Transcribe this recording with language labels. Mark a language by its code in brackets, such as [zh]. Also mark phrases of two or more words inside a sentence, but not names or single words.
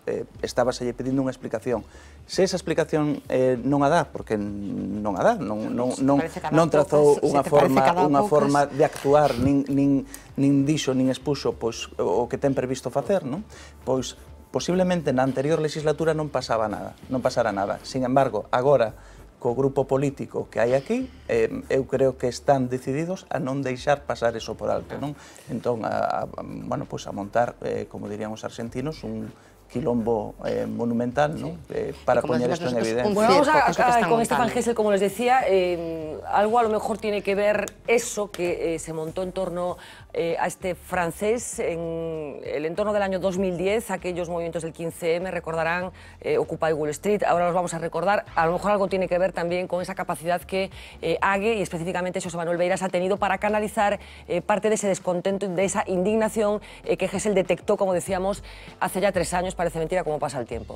[gl] Estábaselle pedindo unha explicación. Se esa explicación non a dá, porque non a dá, non trazou unha forma de actuar, nin dixo, nin expuxo o que ten previsto facer, pois posiblemente na anterior legislatura non pasara nada. Sin embargo, agora, co grupo político que hai aquí, eu creo que están decididos a non deixar pasar eso por alto, non? Entón, a montar, como dirían os argentinos, un quilombo monumental, ¿no? [es] Para poner esto en evidencia. Bueno, vamos con Stefan Gesell, como les decía, algo a lo mejor tiene que ver eso que se montó en torno a este francés en el entorno del año 2010, aquellos movimientos del 15M, recordarán Occupy Wall Street, ahora los vamos a recordar, a lo mejor algo tiene que ver también con esa capacidad que Ague y específicamente Xosé Manuel Beiras ha tenido para canalizar parte de ese descontento y de esa indignación que Gesell detectó, como decíamos, hace ya 3 años, parece mentira cómo pasa el tiempo.